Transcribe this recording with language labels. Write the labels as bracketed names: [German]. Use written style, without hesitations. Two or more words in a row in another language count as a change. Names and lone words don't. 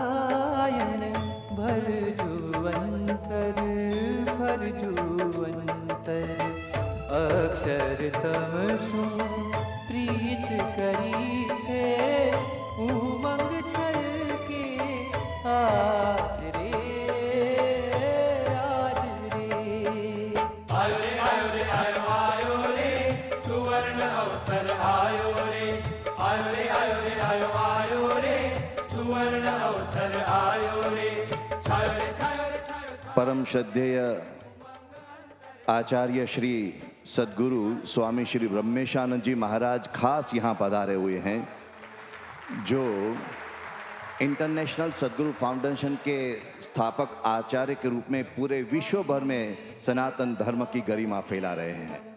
[Gujarati] Swaminarayan, bhar jo antar, bhar jo antar. અંતર અક્ષર તમ શું પ્રીત કરી છે ઉમંગ છલકે આજ રે આજ રે આયો રે આયો રે આયો આયો રે સુવર્ણ અવસર આયો રે આયો રે આયો રે આયો આયો રે સુવર્ણ અવસર આયો રે છાયો રે છાયો રે છાયો [Hindi] परम श्रद्धेय आचार्य श्री सद्गुरु स्वामी श्री ब्रह्मेशानंद जी महाराज खास यहाँ पधारे हुए हैं, जो इंटरनेशनल सद्गुरु फाउंडेशन के स्थापक आचार्य के रूप में पूरे विश्व भर में सनातन धर्म की गरिमा फैला रहे हैं।